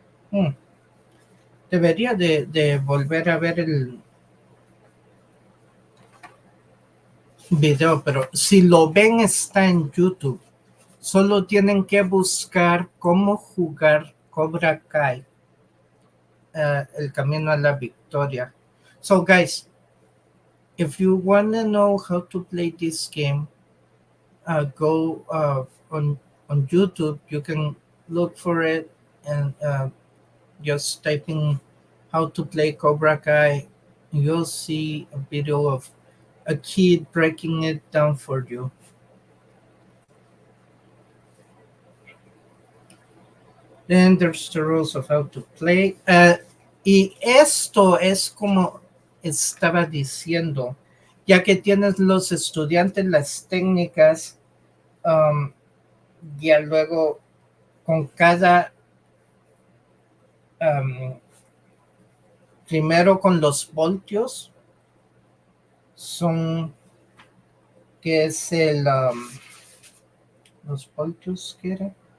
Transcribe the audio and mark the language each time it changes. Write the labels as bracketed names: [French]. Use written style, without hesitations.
[Spanish] Hmm, Debería de volver a ver el video, pero si lo ven está en YouTube. Solo tienen que buscar cómo jugar Cobra Kai, el camino a la victoria. [English] So guys, if you want to know how to play this game, go on YouTube. You can look for it and just type in how to play Cobra Kai. You'll see a video of a kid breaking it down for you. Then there's the rules of how to play. [Spanish] Y esto es como estaba diciendo, ya que tienes los estudiantes, las técnicas, um, ya luego con cada, um, primero con los voltios, son, que es los voltios que era.